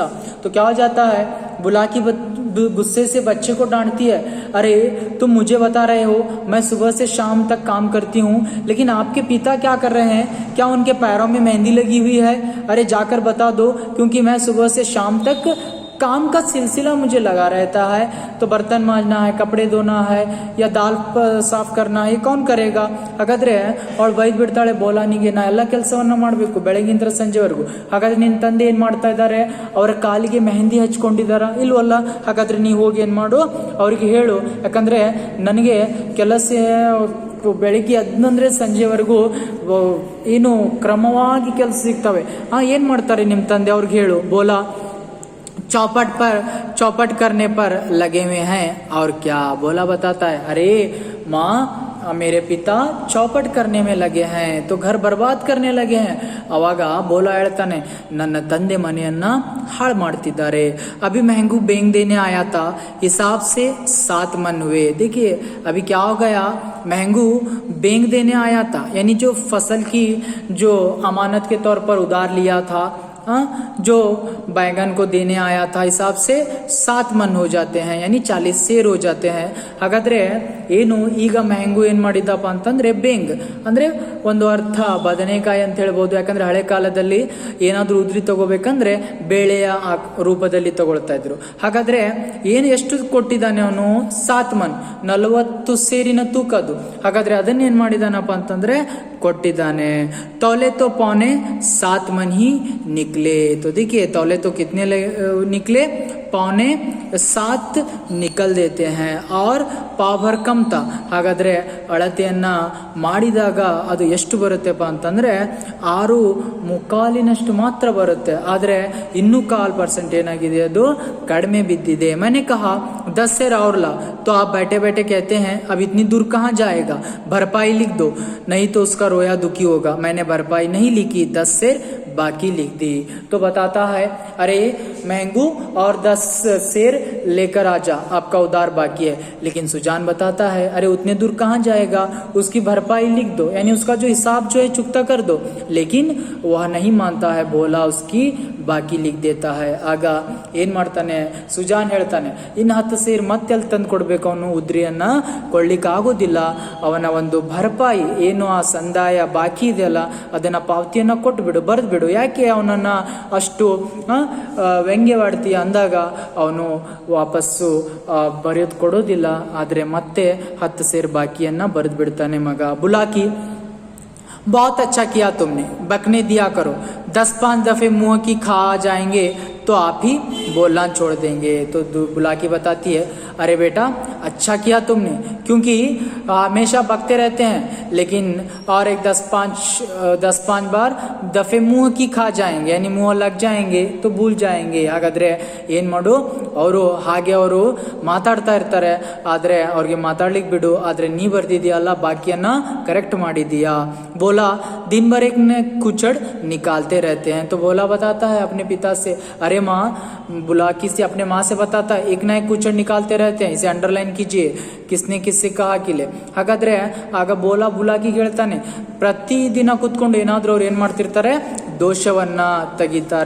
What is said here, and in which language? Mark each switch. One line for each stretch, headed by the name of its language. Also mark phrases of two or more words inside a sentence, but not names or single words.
Hindi: तो क्या हो जाता है, बुलाकी गुस्से से बच्चे को डांटती है, अरे तुम मुझे बता रहे हो मैं सुबह से शाम तक काम करती हूँ, लेकिन आपके पिता क्या कर रहे हैं, क्या उनके पैरों में मेहंदी लगी हुई है, अरे जाकर बता दो, क्योंकि मैं सुबह से शाम तक काम का सिलसिला मुझे लगा रहता है. तो बर्तन मांजना है, कपड़े धोना है, या दाल साफ करना है, कौन करेगा.
Kannada: ಹಾಗಾದ್ರೆ ಅವಳು ಬೈದ್ ಬಿಡ್ತಾಳೆ ಬೋಲಾನಿಗೆ, ನಾ ಎಲ್ಲ ಕೆಲಸವನ್ನ ಮಾಡಬೇಕು ಬೆಳಗಿಂದ ಸಂಜೆವರೆಗೂ. ಹಾಗಾದ್ರೆ ನಿನ್ನ ತಂದೆ ಏನ್ ಮಾಡ್ತಾ ಇದ್ದಾರೆ, ಅವರ ಕಾಲಿಗೆ ಮೆಹಂದಿ ಹಚ್ಕೊಂಡಿದಾರ ಇಲ್ವಲ್ಲ, ಹಾಗಾದ್ರೆ ನೀವು ಹೋಗಿ ಏನ್ ಮಾಡು ಅವ್ರಿಗೆ ಹೇಳು, ಯಾಕಂದ್ರೆ ನನಗೆ ಕೆಲಸ ಬೆಳಿಗ್ಗೆ ಅದನ್ನಂದ್ರೆ ಸಂಜೆವರೆಗೂ ಏನು ಕ್ರಮವಾಗಿ ಕೆಲಸ ಸಿಗ್ತವೆ. ಏನ್ ಮಾಡ್ತಾರೆ ನಿಮ್ಮ ತಂದೆ, ಅವ್ರಿಗೆ ಹೇಳು.
Hindi: ಬೋಲಾ चौपट करने पर लगे हुए हैं. और क्या बोला बताता है, अरे माँ मेरे पिता चौपट करने में लगे हैं, तो घर बर्बाद करने लगे हैं.
Kannada: ಅವಾಗ ಬೋಲಾ ಹೇಳ್ತಾನೆ, ನನ್ನ ತಂದೆ ಮನೆಯನ್ನ ಹಾಳು ಮಾಡ್ತಿದ್ದಾರೆ.
Hindi: अभी महंगू बेंग देने आया था, हिसाब से 7 मन हुए. देखिए अभी क्या हो गया, महंगू बेंग देने आया था, यानी जो फसल की जो अमानत के तौर पर उधार लिया था, जो बैगन को देने आया था, हिसाब से 7 मन हो जाते हैं, यानी 40 ಸೇರ್ हो जाते हैं.
Kannada: ಹಾಗಾದ್ರೆ ಏನು ಈಗ ಮೆಹಂಗು ಏನ್ ಮಾಡಿದಪ್ಪ ಅಂತಂದ್ರೆ ಬೇಂಗ್ ಅಂದ್ರೆ ಒಂದು ಅರ್ಥ ಬದನೆಕಾಯಿ ಅಂತ ಹೇಳ್ಬೋದು. ಯಾಕಂದ್ರೆ ಹಳೆ ಕಾಲದಲ್ಲಿ ಏನಾದ್ರೂ ಉದ್ರಿ ತಗೋಬೇಕಂದ್ರೆ ಬೇಳೆಯ ರೂಪದಲ್ಲಿ ತಗೊಳ್ತಾ ಇದ್ರು. ಹಾಗಾದ್ರೆ ಏನು ಎಷ್ಟು ಕೊಟ್ಟಿದ್ದಾನೆ ಅವನು, 7 ಮನ್ 40 ಸೇರಿನ ತೂಕದ್ದು. ಹಾಗಾದ್ರೆ ಅದನ್ನ ಏನ್ ಮಾಡಿದಾನಪ್ಪ ಅಂತಂದ್ರೆ ಕೊಟ್ಟಿದ್ದಾನೆ.
Hindi: तौले तो पौने 7 मन ही निकले. तो देखिए तौले तो कितने निकले, पौने 7 निकल देते हैं. और पाव भर कम था.
Kannada: ಹಾಗಾದ್ರೆ ಅಳತೆಯನ್ನ ಮಾಡಿದಾಗ ಅದು ಎಷ್ಟು ಬರುತ್ತೆಪ್ಪ ಅಂತಂದ್ರೆ 6.25 ಮಾತ್ರ ಬರುತ್ತೆ. ಆದ್ರೆ ಇನ್ನೂ 1/4% ಏನಾಗಿದೆ, ಅದು ಕಡಿಮೆ ಬಿದ್ದಿದೆ.
Hindi: मैंने कहा 10 सेर और ला, तो आप बैठे बैठे कहते हैं अब इतनी दूर कहाँ जाएगा, भरपाई लिख दो, नहीं तो उसका रोया दुखी होगा. मैंने भरपाई नहीं लिखी, 10 सेर बाकी लिख दी. तो बताता है, अरे महंगू और 10 सेर लेकर आजा, आपका उधार बाकी है. लेकिन सुजान बताता है, अरे उतने दूर कहाँ जाएगा, उसकी भरपाई लिख दो, यानी उसका जो हिसाब जो है चुकता कर दो. लेकिन वह नहीं मानता है, बोला उसकी बाकी लिख देता है.
Kannada: ಆಗ ಏನ್ ಮಾಡ್ತಾನೆ, ಸುಜಾನ್ ಹೇಳ್ತಾನೆ, ಇನ್ನು 10 ಸೇರ್ ಮತ್ತೆ ಅಲ್ಲಿ ತಂದು ಕೊಡ್ಬೇಕು, ಅವನು ಉದ್ರಿಯನ್ನ ಕೊಡ್ಲಿಕ್ಕೆ ಆಗೋದಿಲ್ಲ. ಅವನ ಒಂದು ಭರಪಾಯಿ ಏನು ಆ ಸಂದಾಯ ಬಾಕಿ ಇದೆಯಲ್ಲ, ಅದನ್ನ ಪಾವತಿಯನ್ನ ಕೊಟ್ಟು ಬಿಡು, ಬರೆದು ಬಿಡು. ಯಾಕೆ ಅವನನ್ನ ಅಷ್ಟು ವ್ಯಂಗ್ಯವಾಡ್ತೀಯ ಅಂದಾಗ ಅವನು ವಾಪಸ್ಸು ಬರೆಯೋದು ಕೊಡೋದಿಲ್ಲ. ಆದ್ರೆ ಮತ್ತೆ 10 ಸೇರ್ ಬಾಕಿಯನ್ನ ಬರೆದು ಬಿಡ್ತಾನೆ ಮಗ.
Hindi: बुलाकी बहुत अच्छा किया तुमने, बकने दिया करो, 10-5 दफे मुंह की खा जाएंगे तो आप ही बोलना छोड़ देंगे। तो बुलाकी बताती है, अरे बेटा अच्छा किया तुमने, क्योंकि हमेशा बकते रहते हैं लेकिन और एक 10-5 बार दफे मुंह की खा जाएंगे, यानी मुंह लग जाएंगे तो भूल जाएंगे।
Kannada: ಹಾಗಾದ್ರೆ ಏನು ಮಾಡು, ಅವರು ಹಾಗೆ ಅವರು ಮಾತಾಡ್ತಾ ಇರ್ತಾರೆ, ಆದರೆ ಅವ್ರಿಗೆ ಮಾತಾಡ್ಲಿಕ್ಕೆ ಬಿಡು, ಆದರೆ ನೀ ಬರ್ದಿದೆಯಲ್ಲ ಬಾಕಿಯನ್ನ करेक्ट ಮಾಡಿದೀಯಾ।
Hindi: बोला दिन भर एक ने कुचड़ निकालते रहते हैं। तो बोला बताता है अपने पिता से, अरे माँ, बुलाकी से अपने माँ से बताता है एक ना एक कुचड़ निकालते रहते हैं। इसे अंडरलाइन कीजिए, किसने किससे कहा ಕಿಲೆ।
Kannada: ಹಾಗಾದ್ರೆ ಆಗ ಬುಲಾಕಿ ಹೇಳ್ತಾನೆ, ಪ್ರತಿದಿನ ಕುತ್ಕೊಂಡು ಏನಾದ್ರೂ ಅವ್ರು ಏನ್ ಮಾಡ್ತಿರ್ತಾರೆ, दोषवನ್ನ ತೆಗಿತಾರೆ।